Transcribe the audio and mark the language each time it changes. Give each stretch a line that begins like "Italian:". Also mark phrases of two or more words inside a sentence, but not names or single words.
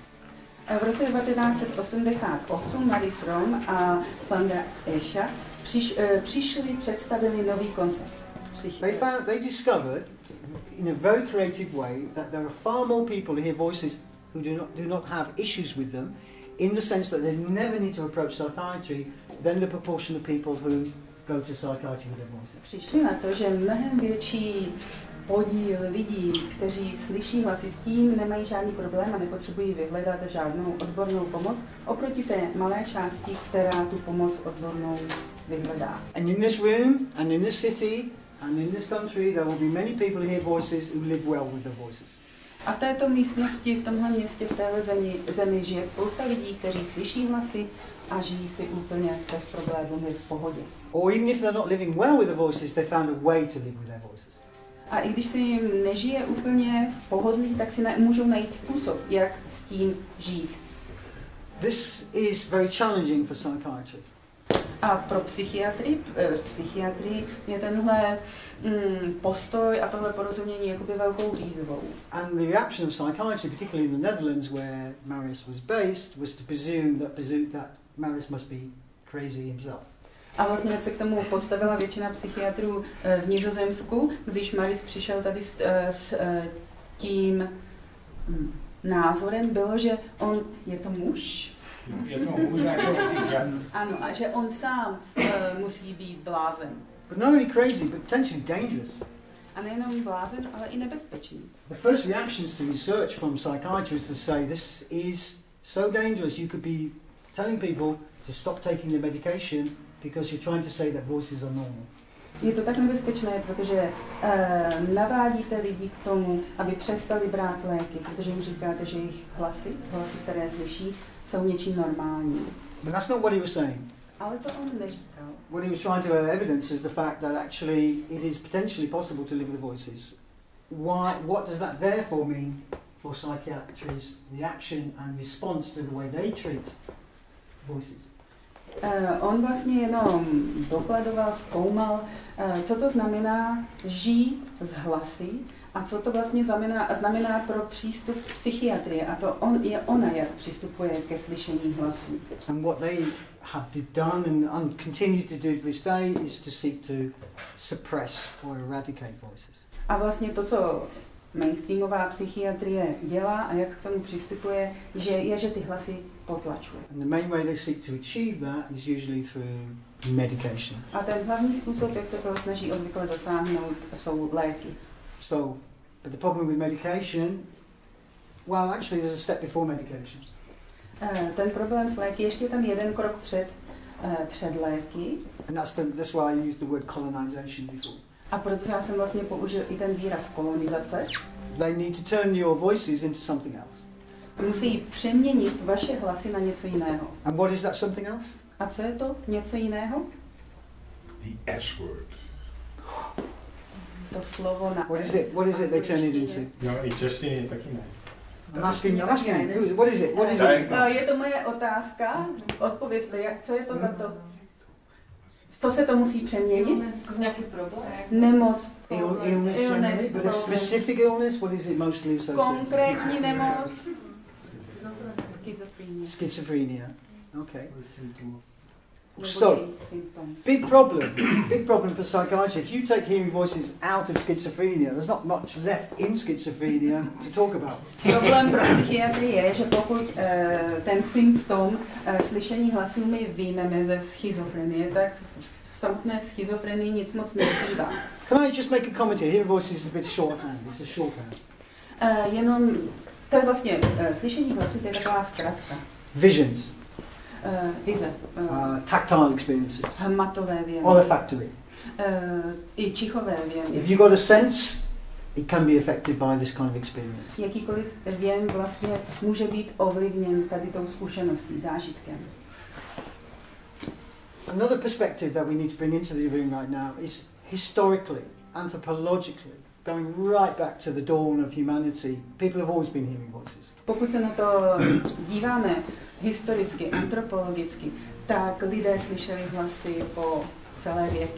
Czech: V roce 1988 Marius Rom a Sandra Escher představili nový koncept.
English: They discovered in a very creative way that there are far more people who hear voices who do not have issues with them, in the sense that they never need to approach psychiatry, than the proportion of people who go to psychiatry with their voices.
Czech: Přišli na to, že mnohem větší podíl lidí, kteří slyší hlasy, s tím nemají žádný problém a nepotřebují vyhledat žádnou odbornou pomoc, oproti té malé části, která tu pomoc odbornou vyhledá.
English: And in this room, and in this city, and in this country, there will be many people who hear voices who live well with their voices.
Czech: A v této místnosti, v tomhle městě, v téhle zemi žije spousta lidí, kteří slyší hlasy a žijí si úplně bez problémů, v pohodě.
English: Or even if they're not living well with their voices, they found a way to live with their voices.
Czech: A i když se jim nežije úplně v pohodlí, tak si můžou najít způsob, jak s tím žít.
English: This is very challenging for psychiatry.
Czech: A pro psychiatrii je tenhle postoj a tohle porozumění jakoby velkou výzvou.
English: And the reaction of psychiatry, particularly in the Netherlands where Marius was based, was to presume that Marius must be crazy himself.
Czech: A vlastně jak se k tomu postavila většina psychiatrů v Nizozemsku, když Marius přišel tady s tím názorem, bylo, že on je to muž. Je to muž jako psychiatr. Ano, a že on sám musí být blázen.
English: But not only crazy, but potentially dangerous.
Czech: A nejenom blázen, ale i nebezpečný.
English: The first reactions to research from psychiatry is to say this is so dangerous you could be telling people to stop taking the medication because you're trying to say that voices are normal.
Czech: Je to tak nebezpečné, protože navádíte lidi k tomu, aby přestali brát léky, protože jim říkáte, že jejich hlasy, které slyší, jsou něčím normálním.
English: But that's not what he was saying.
Czech: Ale to on neříkal.
English: What he was trying to evidence is the fact that actually it is potentially possible to live with voices. What does that therefore mean for psychiatry's reaction and response to the way they treat voices?
Czech: On vlastně jenom dokladoval, zkoumal, co to znamená žít s hlasy A co to vlastně znamená pro přístup psychiatrie? A to ona, jak přistupuje ke slyšení hlasů.
English: And what they have done and continue to do to this day is to seek to suppress or eradicate voices.
Czech: A vlastně to, co mainstreamová psychiatrie dělá a jak k tomu přistupuje, že ty hlasy potlačuje.
English: And the main way they seek to achieve that is usually through medication.
Czech: A ten hlavní způsob, jak se toho snaží obvykle dosáhnout, jsou léky.
English: So, but the problem with medication, well, actually there's a step before medication.
Czech: Ten problém s léky, ještě tam jeden krok před léky.
English: And that's why I used the word colonization before.
Czech: A proto já jsem vlastně použil i ten výraz kolonizace.
English: They need to turn your voices into something else.
Czech: Musí přeměnit vaše hlasy na něco jiného.
English: And what is that something else?
Czech: A co je to něco jiného?
English: The S-word.
Czech: To slovo na
English: What is it they turn it into?
Czech: No, i češtině taky ne.
English: I'm asking what is it?
Czech: Je to moje otázka. Odpovězte, co je to za to? Co se to musí přeměnit? Nějaký problém? Nemoc.
English: Illness generally, but a specific illness, what is it mostly associated with?
Czech: Konkrétní nemoc.
English: Schizophrenia. Okay. So, big problem for psychiatry. If you take hearing voices out of schizophrenia, there's not much left in schizophrenia to talk about.
Czech: Problém pro psychiatrii je, že pokud ten symptom slyšení hlasů my vyjmeme ze schizofrenie, tak v samotné schizofrenii nic moc nezbývá.
English: Can I just make a comment here? Hearing voices is a bit shorthand. It's a shorthand.
Czech: Jenom to je vlastně slyšení hlasů, to je taková zkratka.
English: Visions.
Czech: Vize.
English: Tactile experiences.
Czech: Hmatové věmy.
English: Olfactory.
Czech: I čichové věmy.
English: If you've got a sense, it can be affected by this kind of experience.
Czech: Jakýkoliv věm vlastně může být ovlivněn tady tou zkušeností, zážitkem.
English: Another perspective that we need to bring into the room right now is historically, anthropologically, going right back to the dawn of humanity. People have always been hearing voices.
Czech: Pokud se na to díváme historicky, antropologicky, tak lidé slyšeli hlasy po celé věky.